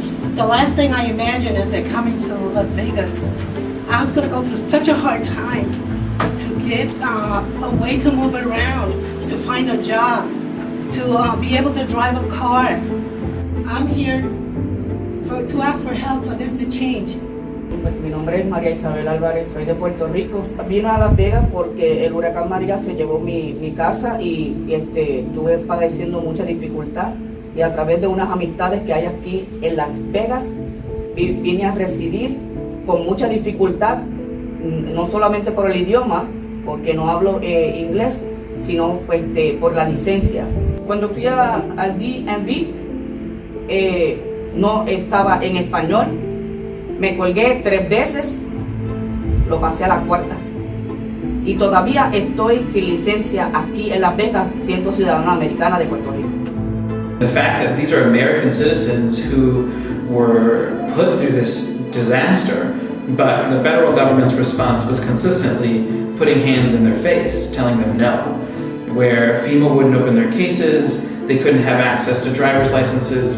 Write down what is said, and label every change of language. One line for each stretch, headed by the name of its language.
English: The last thing I imagined is that coming to Las Vegas, I was going to go through such a hard time to get a way to move around, to find a job, to be able to drive a car. I'm here to ask for help for this to change.
Spanish: Mi nombre es María Isabel Álvarez, soy de Puerto Rico. Vine a Las Vegas porque el huracán María se llevó mi casa y estuve padeciendo mucha dificultad, y a través de unas amistades que hay aquí en Las Vegas vine a residir con mucha dificultad, no solamente por el idioma, porque no hablo inglés, sino por la licencia. Cuando fui al DMV, no estaba en español, me colgué 3 veces, lo pasé a la 4ª. Y todavía estoy sin licencia aquí en Las Vegas, siendo ciudadana americana de Puerto Rico.
English: The fact that these are American citizens who were put through this disaster, but the federal government's response was consistently putting hands in their face, telling them no. Where FEMA wouldn't open their cases, they couldn't have access to driver's licenses.